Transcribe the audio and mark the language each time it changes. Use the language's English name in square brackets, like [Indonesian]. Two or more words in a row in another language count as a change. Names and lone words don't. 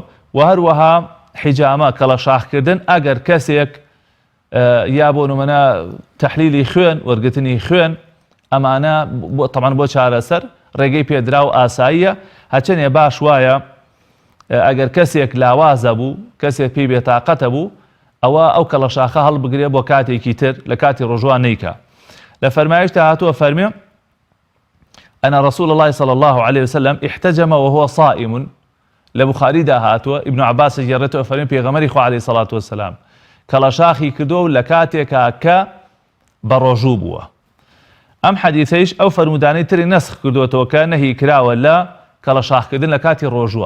[Central Kurdish] و هەروەها حیجامە کەڵە شاخکردن ئەگەر کەسێک یا بۆ نمونە تەحلیلی خوێن وەرگرتنی خوێن ئەمانە تەمان بۆ چارەسەر ڕێگەی پێدرا و ئاساییە هەچەنێ باش وایە ئەگەر کەسێک لاوازە بوو کەسێک پێی بێتاقەتە بوو ئەوە ئەو کەڵە شاخە هەڵبگرێ بۆ کاتێکی تر لە کاتی ڕۆژوان نیکە. لە فەرمایشتا هاتووە فەرمێ [Arabic] أن رسول الله صلى الله عليه وسلم احتجم وهو صائم. [Central Kurdish] لە بوخاریدا هاتووە ئیبن عەباس گێڕێتەوە فەرمێ پێغەمبەری خوا [Arabic] عەلەیهی سەڵات وەسەلام [Central Kurdish] کەڵە شاخی کردووە و لە کاتێکا کە بە ڕۆژوو بووە. ئەم حەدیثەیش ئەو فەرمودانەی تری نەسخ کردوێتەوە کە نەهی کراوە لە کەڵە شاخکردن لە کاتی ڕۆژووە.